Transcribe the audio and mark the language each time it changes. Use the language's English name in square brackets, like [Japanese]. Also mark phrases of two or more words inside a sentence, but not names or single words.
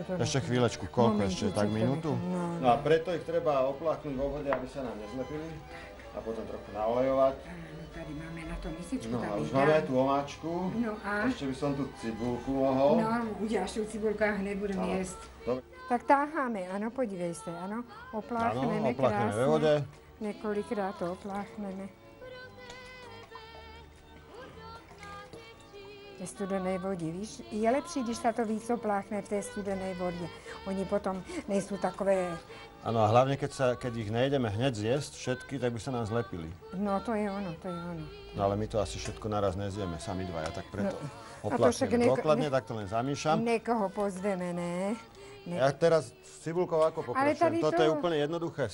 [Slovak] Ešte chvíľečku, koľko ešte? Tak minútu? No a preto ich treba opláchnuť vo vode, aby sa nám nezlepili. A potom trochu naolejovať. [Czech] Tady máme na to misečku. [Slovak] No a už máme aj tú omáčku. No a? Ešte by som tu cibulku mohol. [Czech] No, uděláš tu cibulku a hned budeme jesť. [Slovak] Dobre. [Czech] Tak táháme, ano, podívej se, ano. Opláchneme krásne. Ve vode. Několikrát to opláchneme. V té studené vodě, víš, je lepší, když sa to víc opláchne v té studené vodě. Oni potom nejsou takové... [Slovak] Áno, a hlavne, keď ich nejdeme hneď zjesť všetky, tak by sa nám zlepili. No, to je ono, to je ono. No, ale my to asi všetko naraz nezjeme, sami dvaja, tak preto No, opláchneme dôkladne, tak to len zamíšam. Niekoho pozveme, ne? Ja teraz s cibulkou ako poprešujem? Toto je úplne jednoduché.